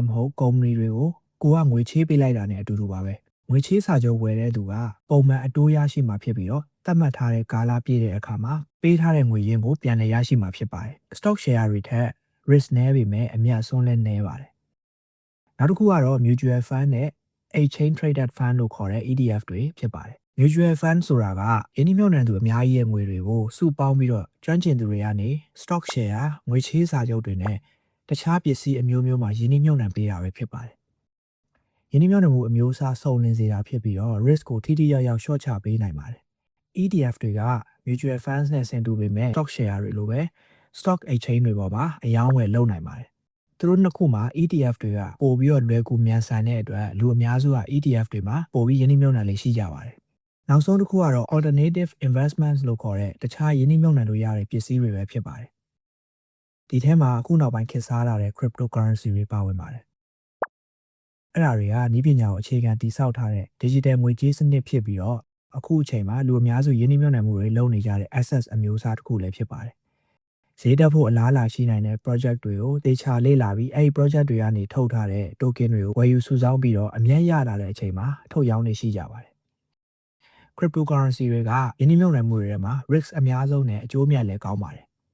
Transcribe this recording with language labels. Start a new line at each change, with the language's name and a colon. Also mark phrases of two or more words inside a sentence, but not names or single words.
Burmese: ဟုတ်ကုမ္ပဏီတွေကိုကိုကငွေချေးပေးလိုက်တာနဲ့အတူတူပါပဲ။ငွေချေးစာချုပ်ဝယ်တဲ့သူကပုံမှန်အတိုးရရှိမှာဖြစ်ပြီးတော့သတ်မှတ်ထားတဲ့ကာလပြည့်တဲ့အခါမှာပေးထားတဲ့ငွေရင်းကိုပြန်လည်ရရှိမှာဖြစ်ပါတယ်။
English: stock share
Burmese: တွေထက် risk နည်းပေမဲ့အမြတ်ဆုံးလည်းနည်းပါတယ်။နောက်တစ်ခုကတော့
English: mutual fund
Burmese: နဲ့
English: exchange traded fund
Burmese: လို့ခေါ်တဲ့ ETF တွေဖြစ်ပါတယ်။
English: mutual fund
Burmese: ဆိုတာက ယင်းနှိမ့်မြုပ်နှံသူအများကြီးရဲ့ငွေတွေကိုစုပေါင်းပြီးတော့ကျွမ်းကျင်သူတွေကနေ
English: stock share
Burmese: ငွေချေးစာချုပ်တွေနဲ့တခြားပစ္စည်းအမျိုးမျိုးမှာယင်းနှိမ့်မြုပ်နှံပေးတာပဲဖြစ်ပါတယ်။ယင်းနှိမ့်မြုပ်နှံမှုအမျိုးအစားစုံလင်စေတာဖြစ်ပြီးတော့ risk ကိုထိထိရောက်ရောက်လျှော့ချပေးနိုင်ပါတယ်။ ETF တွေက
English: mutual funds
Burmese: နဲ့ဆင်တူပေမဲ့
English: stock share
Burmese: တွေလိုပဲ
English: stock exchange
Burmese: တွေပေါ်မှာအယောင်းဝယ်လုပ်နိုင်ပါတယ်။သူတို့နှစ်ခုမှာ ETF တွေကပိုပြီးတော့လွယ်ကူမြန်ဆန်တဲ့အတွက်လူအများစုက ETF တွေမှာပိုပြီးယင်းနှိမ့်မြုပ်နှံ လေးရှိကြပါတယ်။နောက်ဆုံးတစ်ခုကတော့
English: alternative investments
Burmese: လို့ခေါ်တဲ့တခြားယင်းနှိမ့်မြုပ်နှံလို့ရတဲ့ပစ္စည်းတွေပဲဖြစ်ပါတယ်။ဒီထဲမှာအခုနောက်ပိုင်းခေတ်စားလာတဲ့ cryptocurrency တွေ ပါဝင်ပါတယ်။အဲ့ဒါတွေကနည်းပညာကိုအခြေခံတည်ဆောက်ထားတဲ့ digital ငွေကြေးစနစ်ဖြစ်ပြီးတော့အခုအချိန်မှာလူအများစုယင်းနှိမ့်မြုပ်နှံမှုတွေလုပ်နေကြတဲ့ assets အမျိုးအစားတစ်ခုလည်းဖြစ်ပါတယ်။ဈေးတက်ဖို့အလားအလာရှိနိုင်တဲ့ project တွေကိုသေချာလေ့လာပြီးအဲ့ဒီ project တွေကနေထုတ်ထားတဲ့ token တွေကိုဝယ်ယူစုဆောင်းပြီးတော့အမြတ်ရလာတဲ့အချိန်မှာထုတ်ရောင်းနေရှိကြပါတယ်။ cryptocurrency တွေကယင်းနှိမ့်မြုပ်နှံမှုတွေထဲမှာ risk အများဆုံးနဲ့အကျိုးမြတ်လည်းကောင်းပါတယ်။